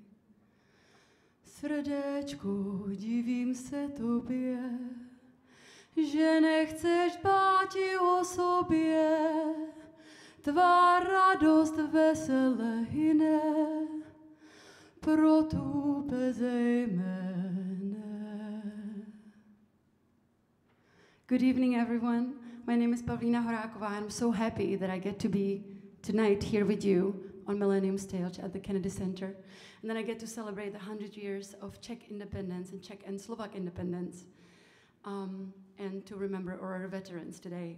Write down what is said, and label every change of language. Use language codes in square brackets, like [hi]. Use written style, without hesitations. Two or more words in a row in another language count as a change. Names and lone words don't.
[cs] Srdéčku, divím se tobě, že nechceš dbáti o sobě. Tvá radost vesele hyne, pro tu bezejmenné. [en] Good evening, everyone. My name is Pavlina Horakova, and I'm so happy that I get to be tonight here with you on Millennium Stage at the Kennedy Center. And then I get to celebrate the 100 years of Czech independence and Czech and Slovak independence, and to remember our veterans today.